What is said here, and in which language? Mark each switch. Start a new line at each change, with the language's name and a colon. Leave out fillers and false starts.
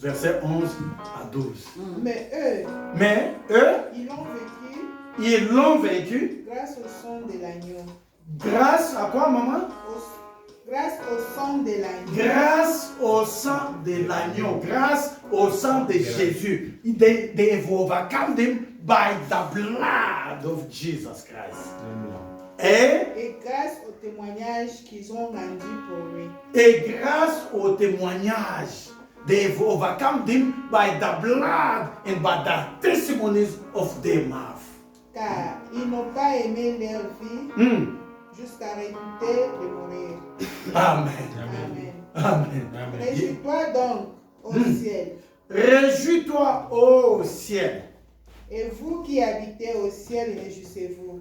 French: Verset 11 à 12. Mais eux, ils l'ont vécu grâce au sang de l'agneau. Grâce à quoi, maman? Grâce au sang de l'agneau. Grâce au sang de l'agneau. Grâce au sang de Jésus.
English: They overcome them by the blood of Jesus Christ.
French: Et grâce au témoignage qu'ils ont rendu pour lui. Et grâce au témoignage,
English: they overcome them by the blood and by the testimonies of their mouth.
French: Car ils n'ont pas aimé leur vie jusqu'à redouter de mourir. Amen. Amen. Amen. Réjouis-toi donc au ciel. Réjouis-toi au ciel. Et vous qui habitez au ciel, réjouissez-vous.